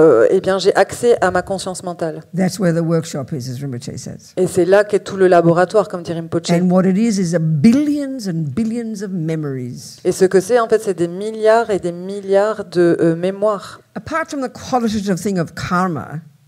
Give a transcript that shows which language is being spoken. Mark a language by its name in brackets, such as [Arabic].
[French] Eh bien, j'ai accès à ma conscience mentale. [English] That's where the workshop is, as Rinpoche says. [French] Et c'est là qu'est tout le laboratoire, comme dit Rinpoche. [English] And what it is a billions and billions of memories. [French] Et ce que c'est, en fait, c'est des milliards et des milliards de mémoires. [English] Apart from the qualitative thing of karma,